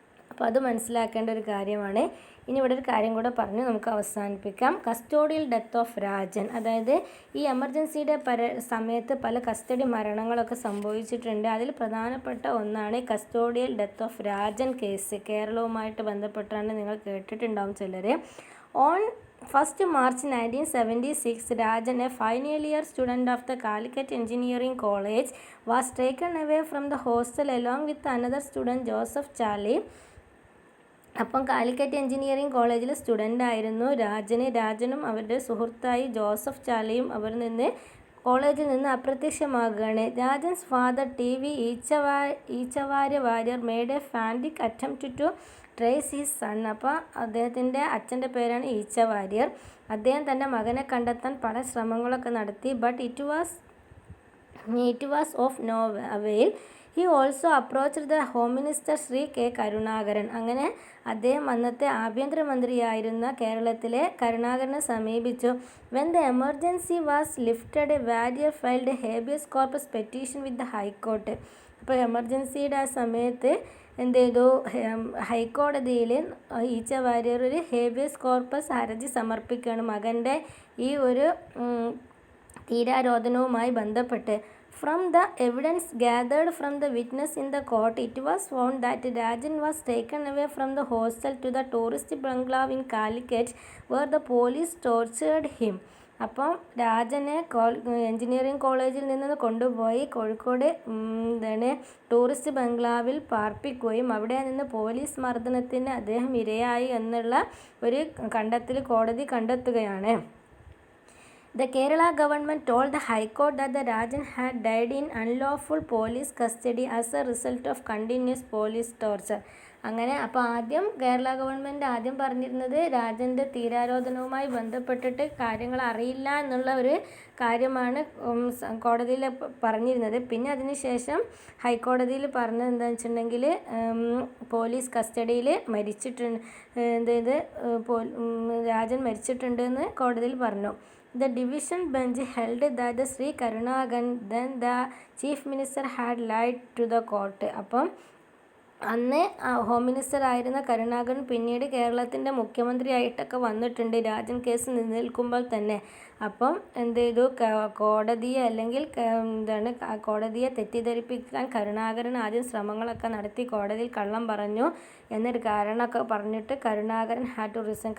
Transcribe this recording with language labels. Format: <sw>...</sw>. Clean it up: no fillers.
<ml>അപ്പോൾ അത് മനസ്സിലാക്കേണ്ട ഒരു കാര്യമാണ്. ഇനി ഇവിടെ ഒരു കാര്യം കൂടെ പറഞ്ഞ് നമുക്ക് അവസാനിപ്പിക്കാം.</ml> <en>Custodial death of Rajan.</en> <ml>അതായത് ഈ എമർജൻസിയുടെ സമയത്ത് പല കസ്റ്റഡി മരണങ്ങളൊക്കെ സംഭവിച്ചിട്ടുണ്ട്. അതിൽ പ്രധാനപ്പെട്ട ഒന്നാണ്</ml> <en>custodial death of Rajan</en> <ml>case. കേരളവുമായിട്ട് ബന്ധപ്പെട്ടാണ്, നിങ്ങൾ കേട്ടിട്ടുണ്ടാവും ചിലർ.</ml> <en>On 1st March 1976, Rajan, a final year student of the Calicut Engineering College, was taken away from the hostel along with another student, Joseph Charlie.</en> <ml>അപ്പം കാലിക്കറ്റ് എഞ്ചിനീയറിംഗ് കോളേജിൽ സ്റ്റുഡൻ്റ് ആയിരുന്നു രാജനും അവരുടെ സുഹൃത്തായി Joseph ചാലിയും കോളേജിൽ നിന്ന് അപ്രത്യക്ഷമാകുകയാണ്.</ml> <en>Rajan's father TV ഈച്ചവാര്യ Warrier made a frantic attempt to trace his son.</en> <ml>അപ്പോൾ അദ്ദേഹത്തിൻ്റെ അച്ഛൻ്റെ പേരാണ് ഈച്ചവാര്യർ. അദ്ദേഹം തൻ്റെ മകനെ കണ്ടെത്താൻ പല ശ്രമങ്ങളൊക്കെ നടത്തി.</ml> <en>But it was It was of no avail. He also approached the Home Minister Shri K Karunakaran.</en> <ml>അങ്ങനെ അദ്ദേഹം അന്നത്തെ ആഭ്യന്തരമന്ത്രിയായിരുന്ന കേരളത്തിലെ കരുണാകരനെ സമീപിച്ചു.</ml> <en>When the emergency was lifted, a warrior filed a habeas corpus petition with the High Court.</en> <ml>അപ്പോൾ എമർജൻസിയുടെ ആ സമയത്ത് എന്ത് ചെയ്തു, ഹൈക്കോടതിയിൽ ഈച്ച വാര്യർ ഒരു ഹേബിയസ് കോർപ്പസ് ഹർജി സമർപ്പിക്കുകയാണ് മകൻ്റെ ഈ ഒരു തീരാരോധനവുമായി ബന്ധപ്പെട്ട്.</ml> <en>From the evidence gathered from the witness in the court, it was found that Rajan was taken away from the hostel to the tourist bungalow in Calicut, where the police tortured him.</en> <ml>അപ്പം രാജനെ engineering കോളേജിൽ നിന്ന് കൊണ്ടുപോയി Kozhikode tourist ബംഗ്ലാവിൽ പാർപ്പിക്കുകയും അവിടെ നിന്ന് police മർദ്ദനത്തിന് അദ്ദേഹം ഇരയായി എന്നുള്ള ഒരു കണ്ടെത്തൽ കോടതി കണ്ടെത്തുകയാണ്.</ml> <en>The Kerala government told the High Court that the Rajan had died in unlawful police custody as a result of continuous police torture.</en> <ml>അങ്ങനെ അപ്പോൾ ആദ്യം കേരള ഗവൺമെൻറ് ആദ്യം പറഞ്ഞിരുന്നത് രാജൻ്റെ തീരാരോധനവുമായി ബന്ധപ്പെട്ടിട്ട് കാര്യങ്ങൾ അറിയില്ല എന്നുള്ള ഒരു കാര്യമാണ് കോടതിയിൽ പറഞ്ഞിരുന്നത്. പിന്നെ അതിനുശേഷം ഹൈക്കോടതിയിൽ പറഞ്ഞത് എന്താണെന്ന് വെച്ചിട്ടുണ്ടെങ്കിൽ പോലീസ് കസ്റ്റഡിയിൽ മരിച്ചിട്ടുണ്ട്, രാജൻ മരിച്ചിട്ടുണ്ട് എന്ന് കോടതിയിൽ പറഞ്ഞു.</ml> <en>The division bench held that the Sri Karunagan, then the chief minister, had lied to the court.</en> <ml>അപ്പം അന്ന് ഹോം മിനിസ്റ്റർ ആയിരുന്ന കരുണാകരൻ പിന്നീട് കേരളത്തിൻ്റെ മുഖ്യമന്ത്രിയായിട്ടൊക്കെ വന്നിട്ടുണ്ട് രാജൻ കേസ് നിലനിൽക്കുമ്പോൾ തന്നെ. അപ്പം എന്ത് ചെയ്തു, കോടതിയെ അല്ലെങ്കിൽ കോടതിയെ തെറ്റിദ്ധരിപ്പിക്കാൻ കരുണാകരൻ ആദ്യം ശ്രമങ്ങളൊക്കെ നടത്തി, കോടതിയിൽ കള്ളം പറഞ്ഞു എന്നൊരു കാരണമൊക്കെ പറഞ്ഞിട്ട് കരുണാകരൻ</ml> <en>Had to resign.</en>